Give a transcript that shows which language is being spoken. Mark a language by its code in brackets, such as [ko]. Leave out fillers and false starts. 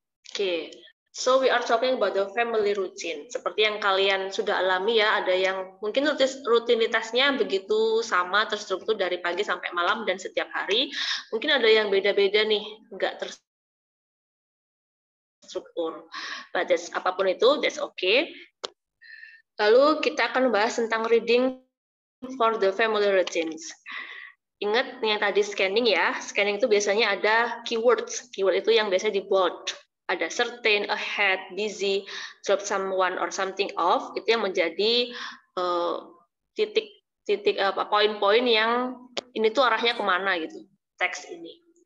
[en] Oke, so we are talking about the family routine. [id] Seperti yang kalian sudah alami ya, ada yang mungkin rutinitasnya begitu sama, terstruktur dari pagi sampai malam dan setiap hari. Mungkin ada yang beda-beda nih, nggak terstruktur. [en] But [id] apapun itu, [en] that's okay. [id] Lalu kita akan membahas tentang [en] reading for the family routines. [id] Ingat yang tadi scanning ya, scanning itu biasanya ada keywords. Keyword itu yang biasanya di bold. Ada certain, ahead, busy, drop someone or something off. Itu yang menjadi poin-poin yang ini tuh arahnya kemana gitu, teks ini.